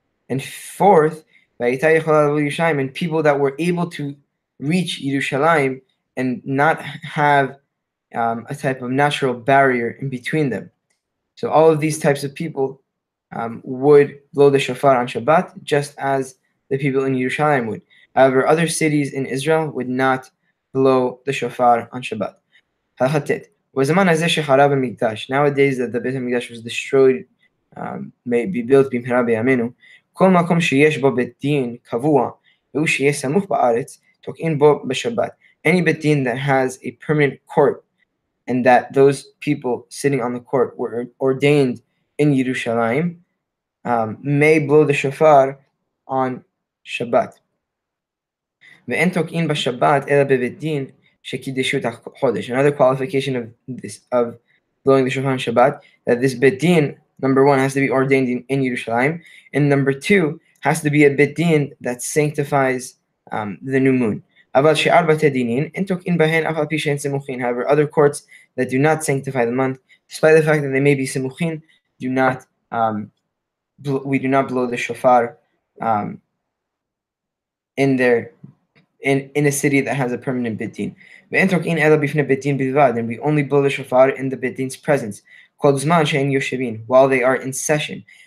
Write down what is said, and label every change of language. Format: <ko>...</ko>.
<en>And fourth, and people that were able to reach Yerushalayim and not have a type of natural barrier in between them. So all of these types of people would blow the shofar on Shabbat, just as the people in Yerushalayim would. However, other cities in Israel would not blow the shofar on Shabbat. Nowadays that the Beit HaMikdash was destroyed, may be built</en> <he>במהרה בימינו, כל מקום שיש בו בית דין קבוע, והוא שיהיה סמוך בארץ, תוקעים בו בשבת.</he> <en>Any beit din that has a permanent court, and that those people sitting on the court were ordained in Yerushalayim, may blow the shofar on Shabbat.</en> <he>ואין תוקעין בשבת אלא בבית דין שקידשו את החודש.</he> <en>Another qualification of blowing the shofar on Shabbat, that this beit din, number one, has to be ordained in Yerushalayim, and number two, has to be a beit din that sanctifies the new moon.</en> <he>אבל שאר בתי דינין אין תוקעין בהן אף על פי שהן סמוכין.</he> <en>However, other courts that do not sanctify the month, despite the fact that they may be simukhin, do not we do not blow the shofar in a city that has a permanent beit din. And we only blow the shofar in the beit din's presence, while they are in session.</en>